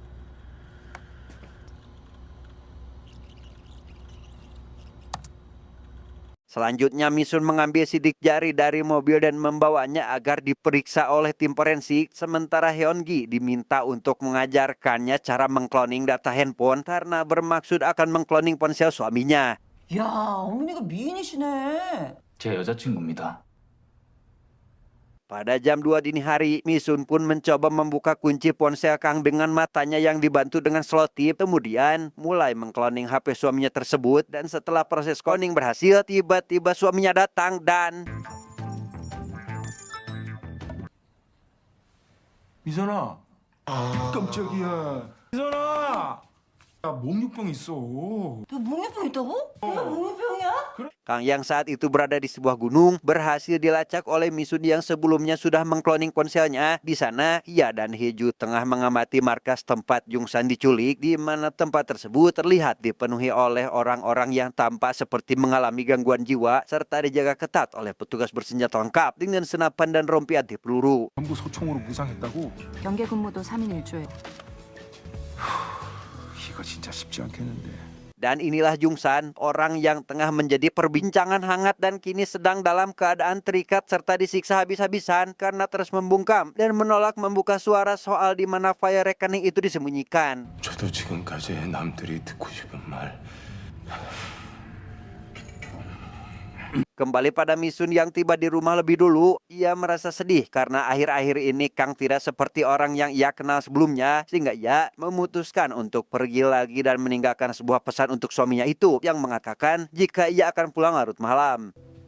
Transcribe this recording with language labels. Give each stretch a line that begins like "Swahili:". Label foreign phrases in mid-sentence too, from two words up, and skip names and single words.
Indonesian: Selanjutnya Misun mengambil sidik jari dari mobil dan membawanya agar diperiksa oleh tim forensik. Sementara Heongi diminta untuk mengajarkannya cara mengkloning data handphone karena bermaksud akan mengkloning ponsel suaminya.
Korean: 야, 어머니가 미인이시네. 제 여자친구입니다.
Indonesian: Pada jam 2 dini hari, Misun pun mencoba membuka kunci ponsel Kang dengan matanya yang dibantu dengan selotip. Kemudian mulai mengkloning HP suaminya tersebut, dan setelah proses cloning berhasil, tiba-tiba suaminya datang dan...
Korean: 미선아, 깜짝이야. 미선아, 야, 목류병 있어. 너 몽유병 있다고? 내가 몽유병이야?
Indonesian: Kang yang saat itu berada di sebuah gunung berhasil dilacak oleh Misun yang sebelumnya sudah mengkloning ponselnya. Di sana, ia dan Heju tengah mengamati markas tempat Jungsan diculik, di mana tempat tersebut terlihat dipenuhi oleh orang-orang yang tampak seperti mengalami gangguan jiwa serta dijaga ketat oleh petugas bersenjata lengkap dengan senapan dan rompi anti peluru.
Korean: 전부 소총으로 무장했다고? 경계 근무도 3인 1조에. 이거 진짜 쉽지 않겠는데.
Indonesian: Dan inilah Jungsan, orang yang tengah menjadi perbincangan hangat dan kini sedang dalam keadaan terikat serta disiksa habis-habisan karena terus membungkam dan menolak membuka suara soal di mana file rekening itu disembunyikan.
Korean: 저도 지금까지 남들이 듣고 싶은 말
Indonesian: Kembali pada Misun yang tiba di rumah lebih dulu, ia merasa sedih karena akhir-akhir ini Kang tidak seperti orang yang ia kenal sebelumnya, sehingga ia memutuskan untuk pergi lagi dan meninggalkan sebuah pesan untuk suaminya itu yang mengatakan jika ia akan pulang larut malam.